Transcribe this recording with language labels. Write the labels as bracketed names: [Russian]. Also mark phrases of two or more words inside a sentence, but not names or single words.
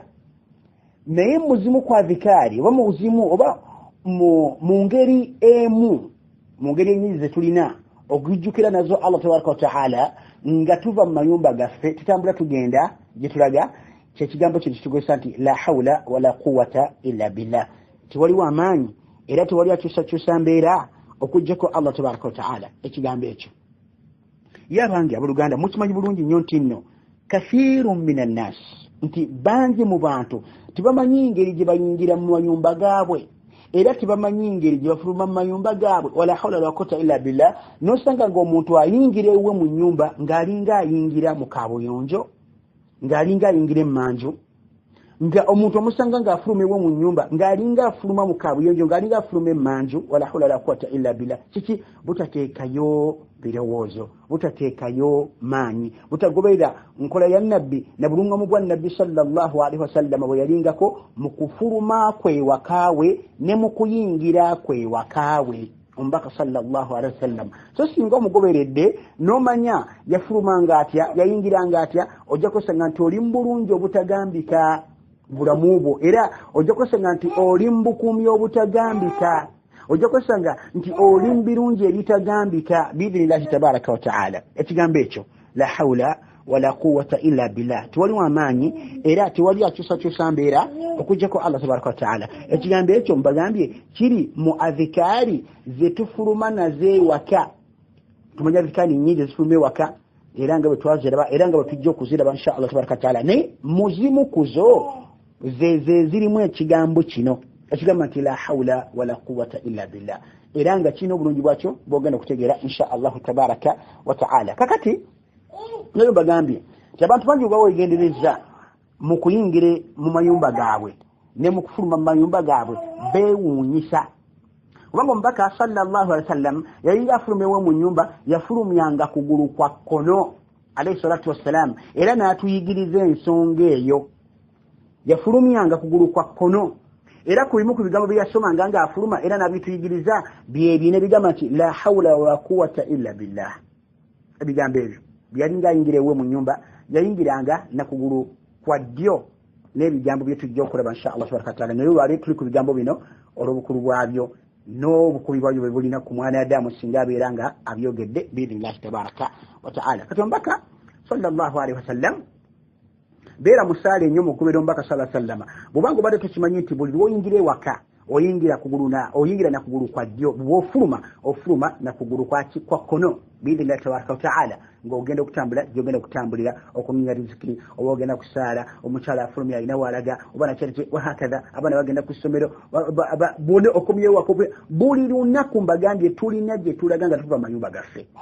[Ganda] Naye muzimu kwa dhikari oba muzimu oba mu ngeri emu, mu ngeri ennyingi ze tulina okujjukira nazo [Arabic] الله تبارك وتعالى [Ganda] nga tuva mu mayumba gaffe tutambula tugenda gye tulaga, kyekigambo kino kitugesa nti [Arabic] لا حول ولا قوة إلا بالله. [Ganda] Tewaliwo amaanyi era tewali akyusakyusa mbeera okujjako [Arabic] الله تبارك وتعالى. [Ganda] Ekigambo ekyo yabange abooluganda mukimanyi bulungi nnyo nti nno [Arabic] كثير من الناس, [Ganda] nti bangi mu bantu tibamanyi ngeri gye bayingira mu mayumba gaabwe era tibamanyi ngeri gye bafuluma mu mayumba gaabwe [Arabic] ولا حول ولا قوة إلا بالله [Ganda] nosanga ng'omuntu ayingira ewe mu nyumba ng'alinga ayingira mu kabuyonjo ng'alinga ayingira emmanju nga omuntu omusanga ng'afuluma ewe mu nyumba ng'alinga afuluma mu kabuyonjo ng'alinga afuluma emmanju [Arabic] ولا حول ولا قوة إلا بالله [Ganda] kiki butateekayo birowoozo butateekayo maanyi butagoberera nkola ya nabbi na bulungamu bwa nabbi [Arabic] صلى الله عليه وسلم [Ganda] bwe yalingako mu kufuluma kwe wakaawe ne mu kuyingira kwe wakaawe ombaka [Arabic] صلى الله عليه وسلم [Ganda] so singa omugoberedde n'omanya yafulumanga atya yayingiranga atya ojja kusanga nti oli mu bulungi obutagambika bulamu bwo era ojja kusanga nti oli mu bukuumi obutagambika ojja kusanga nti oli mu birungi ebitagambika [Arabic] بإذن الله تبارك وتعالى [Ganda] ekigambo ekyo [Arabic] لا حول ولا قوة إلا بالله [Ganda] tiwaliwo amaanyi era tiwali akyusakyusa mbeera okuggyako [Arabic] الله تبارك وتعالى [Ganda] ekigambo ekyo mbagambye kiri mu adhikaari zetufuluma nazeewaka tumanya adhikaari nnyingi ezifuluma ewaka era nga bwe twaziraba era nga bwe tujja okuziraba [Arabic] إن شاء الله تبارك وتعالى [Ganda] naye muzimu kuzo ze zirimu ekigambo kino ekigambo nti [Arabic] لا حول ولا قوة إلا بالله [Ganda] era nga kino obulungi bwakyo bwogenda okutegeera [Arabic] إن شاء الله تبارك وتعالى [Ganda] kakati nayo bagambye nti abantu bangi bwe bawegendereza mu kuyingire mu mayumba gaabwe ne mu kufuluma mu mayumba gaabwe beewuunyisa kubanga omubaka [Arabic] صلى الله عليه وسلم [Ganda] yayinga afulumewo mu nyumba yafulumyanga kugulu kwa kkono [Arabic] عليه الصلاة [Ganda] wassalam era n'atuyigiriza ensonga eyo yafulumyanga kugulu kwa kkono era ku bimu ku bigambo bye yasomanga ng'afuluma era n'abituyigiriza byebyo ne bigamba nti [Arabic] لا حول ولا قوة إلا بالله [Ganda] ebigambo ebyo byalinga ayingira ewe mu nyumba yayingiranga na kugulu kwa ddyo n'ebigambo bye tujja okulaba [Arabic] إن شاء الله تبارك وتعالى [Ganda] naye olwaleero tuli ku bigambo bino olw'obukulu bwabyo n'obukubi bwabyo bwe bulina ku mwana Adamu singa abeera nga abyogedde [Arabic] بإذن الله تبارك وتعالى [Ganda] kati omubaka [Arabic] صلى الله عليه وسلم [Ganda] beera musaale ennyo mu kubeera omubaka [Arabic] صلى الله عليه وسلم [Ganda] bw'obanga obadde tukimanyi nti buli lw'oyingira ewaka oyingira na kugulu kwa ddyo ofuluma na kugulu kwa kkono [Arabic] بإذن الله تبارك وتعالى [Ganda] ng'ogenda okutambula gy'ogenda okutambulira okunywa riziki oba ogenda kusaala omukyala afulumya alina waalaga oba nakyali wahakadha abaana bagenda ku ssomero bone okomyewo buli lunaku mbagambye tulina gye tulaga nga tuva mayumba gaffe